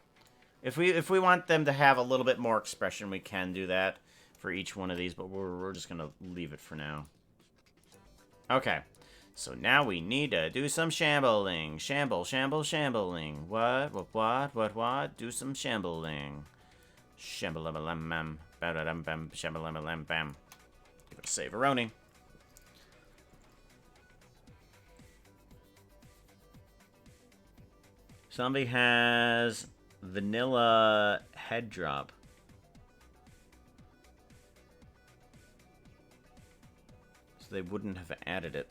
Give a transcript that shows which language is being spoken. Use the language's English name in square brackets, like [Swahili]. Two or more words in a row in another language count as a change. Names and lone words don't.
[English] If we want them to have a little bit more expression, we can do that for each one of these, but we're just gonna leave it for now. Okay, so now we need to do some shambling. Shambling. What? Do some shambling. Shambalalam, bam, shambalalam, bam. Give it a save-a-roni. Somebody has vanilla head drop. So they wouldn't have added it.